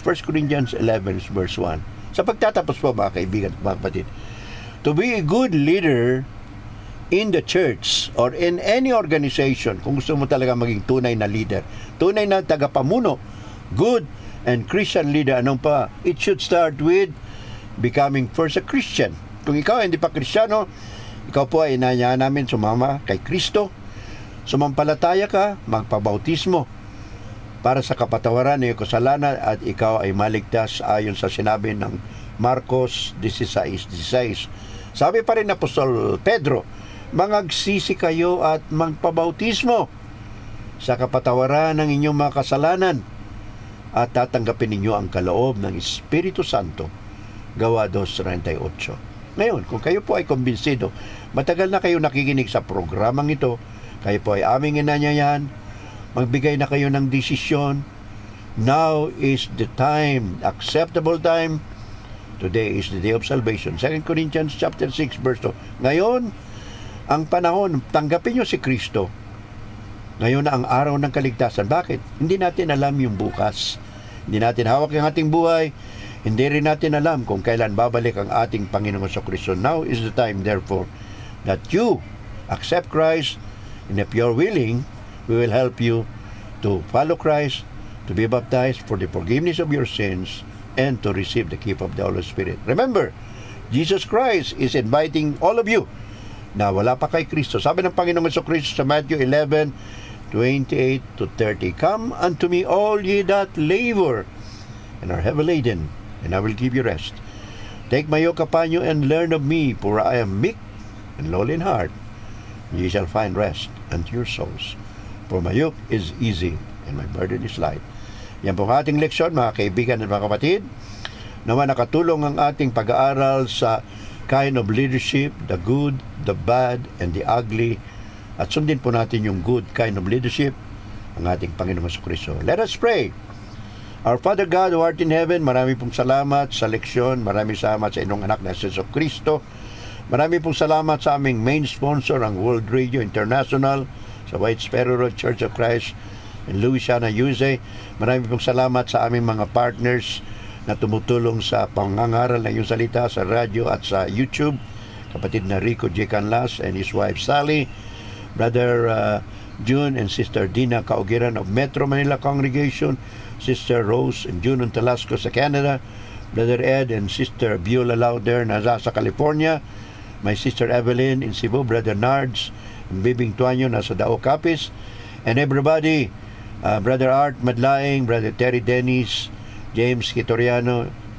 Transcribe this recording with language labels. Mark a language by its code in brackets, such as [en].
[tl] 1 Corinthians 11 verse 1. Sa pagtatapos po, mga kaibigan at mga kapatid, [en] to be a good leader in the church or in any organization, [tl] kung gusto mo talaga maging tunay na leader, tunay na tagapamuno, [en] good and Christian leader, [tl] anong pa? [en] It should start with becoming first a Christian. [tl] Kung ikaw hindi pa Kristiyano, ikaw po ay inanyahan namin sumama kay Kristo. Sumampalataya ka, magpabautismo para sa kapatawaran ng kasalanan at ikaw ay maligtas ayon sa sinabi ng Marcos 16:16. Sabi pa rin ng Apostol Pedro, mangagsisi kayo at magpabautismo sa kapatawaran ng inyong mga kasalanan at tatanggapin ninyo ang kaloob ng Espiritu Santo. Gawa 2:38. Ngayon, kung kayo po ay kumbinsido, matagal na kayo nakikinig sa programang ito, kayo po ay aming inanyayahan, magbigay na kayo ng desisyon. [en] Now is the time, acceptable time. Today is the day of salvation. 2 Corinthians chapter 6 verse 2. [tl] Ngayon, ang panahon, tanggapin nyo si Kristo. Ngayon na ang araw ng kaligtasan. Bakit? Hindi natin alam yung bukas. Hindi natin hawak yung ating buhay. Hindi rin natin alam kung kailan babalik ang ating Panginoon sa Kristo. [en] Now is the time, therefore, that you accept Christ, and if you're willing, we will help you to follow Christ, to be baptized for the forgiveness of your sins, and to receive the gift of the Holy Spirit. Remember, Jesus Christ is inviting all of you [tl] na wala pa kay Kristo. Sabi ng Panginoon sa Kristo sa [en] Matthew 11:28-30, Come unto me all ye that labor and are heavy laden, and I will give you rest. Take my yoke upon you and learn of me, for I am meek and lowly in heart. Ye shall find rest unto your souls. For my yoke is easy and my burden is light. [tl] Yan po ang ating leksyon, mga kaibigan at mga kapatid. Naman nakatulong ang ating pag-aaral sa kind of leadership, [en] the good, the bad, and the ugly. [tl] At sundin po natin yung good kind of leadership, ang ating Panginoong Jesucristo. [en] Let us pray. Our Father God who art in heaven, [tl] marami pong salamat sa leksyon, marami salamat sa inyong anak na Jesucristo. Marami pong salamat sa aming main sponsor, ang World Radio International, sa White Sparrow Road Church of Christ in Louisiana, USA. Marami pong salamat sa aming mga partners na tumutulong sa pangangaral ng iyong salita sa radyo at sa YouTube. Kapatid na Rico J. Canlas and his wife Sally, Brother June and Sister Dina Kaugiran of Metro Manila Congregation, Sister Rose and June Talasco sa Canada, Brother Ed and Sister Beulah Lauder na sa California, my Sister Evelyn in Cebu, Brother Nards and Bibing Tuanyo na sa Dao Capiz, and everybody, Brother Art Madlaing, Brother Terry Dennis, James Kitoriano,